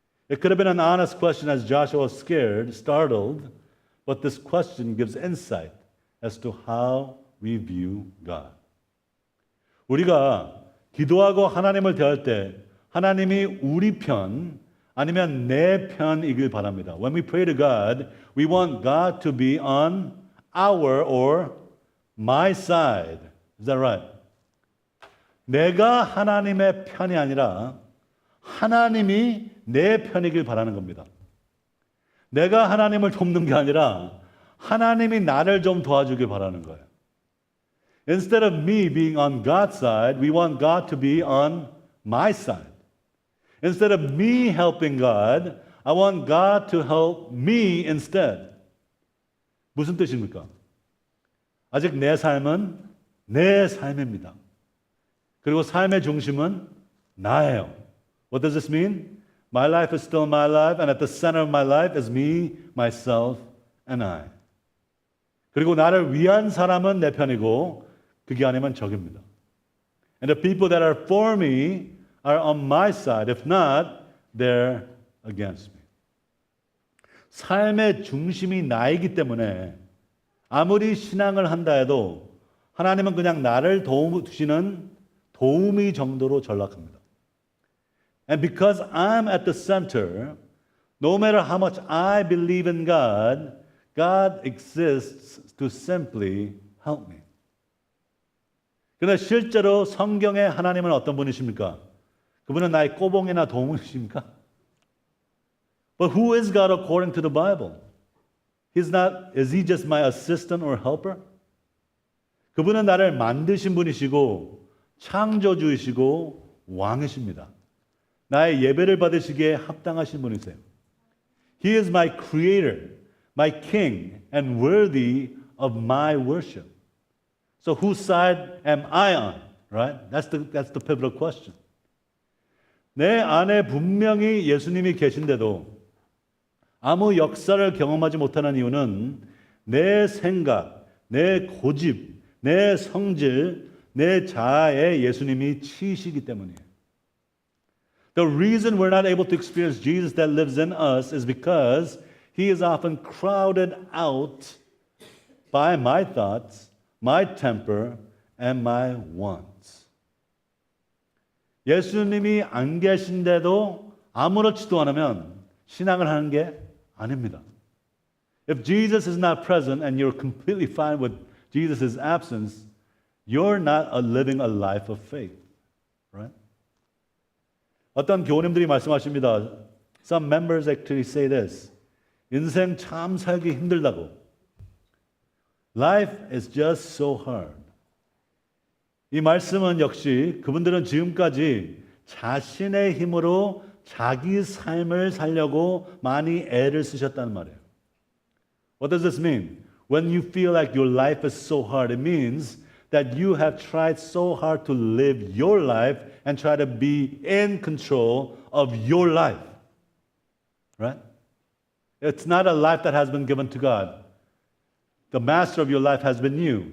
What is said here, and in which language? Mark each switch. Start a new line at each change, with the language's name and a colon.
English: It could have been an honest question as Joshua was scared, startled, but this question gives insight as to how we view God.
Korean: 우리가 기도하고 하나님을 대할 때 하나님이 우리 편 아니면 내 편이길 바랍니다.
English: When we pray to God, we want God to be on our or my side. Is that right?
Korean: 내가 하나님의 편이 아니라 하나님이 내 편이길 바라는 겁니다. 내가 하나님을 돕는 게 아니라 하나님이 나를 좀 도와주길 바라는 거예요.
English: Instead of me being on God's side, we want God to be on my side. Instead of me helping God, I want God to help me instead.
Korean: 무슨 뜻입니까? 아직 내 삶은 내 삶입니다. 그리고 삶의 중심은 나예요.
English: What does this mean? My life is still my life, and at the center of my life is me, myself, and I.
Korean: 그리고 나를 위한 사람은 내 편이고 그게 아니면 적입니다.
English: And the people that are for me are on my side. If not, they're against me.
Korean: 삶의 중심이 나이기 때문에 아무리 신앙을 한다 해도 하나님은 그냥 나를 도우시는 도우미 정도로 전락합니다.
English: And because I'm at the center, no matter how much I believe in God, God exists to simply help me.
Korean: 그런데 실제로 성경에 하나님은 어떤 분이십니까? 그분은 나의 꼬봉이나 도움이십니까?
English: But who is God according to the Bible? Is he just my assistant or helper?
Korean: 그분은 나를 만드신 분이시고 창조주이시고 왕이십니다. 나의 예배를 받으시기에 합당하신 분이세요.
English: He is my creator, my king, and worthy of my worship. So whose side am I on? Right? That's the pivotal question.
Korean: 내 안에 분명히 예수님이 계신데도 아무 역사를 경험하지 못하는 이유는 내 생각, 내 고집, 내 성질, 내 자아에 예수님이 치이시기 때문이에요.
English: The reason we're not able to experience Jesus that lives in us is because he is often crowded out by my thoughts, my temper, and my wants.
Korean: 예수님이 안 계신데도 아무렇지도 않으면 신앙을 하는 게 아닙니다.
English: If Jesus is not present and you're completely fine with Jesus' absence, you're not living a life of faith. Right?
Korean: 어떤 교우님들이 말씀하십니다.
English: Some members actually say this.
Korean: 인생 참 살기 힘들다고.
English: Life is just so hard.
Korean: 이 말씀은 역시 그분들은 지금까지 자신의 힘으로 자기 삶을 살려고 많이 애를 쓰셨다는 말이에요.
English: What does this mean? When you feel like your life is so hard, it means that you have tried so hard to live your life and try to be in control of your life. Right? It's not a life that has been given to God. The master of your life has been you.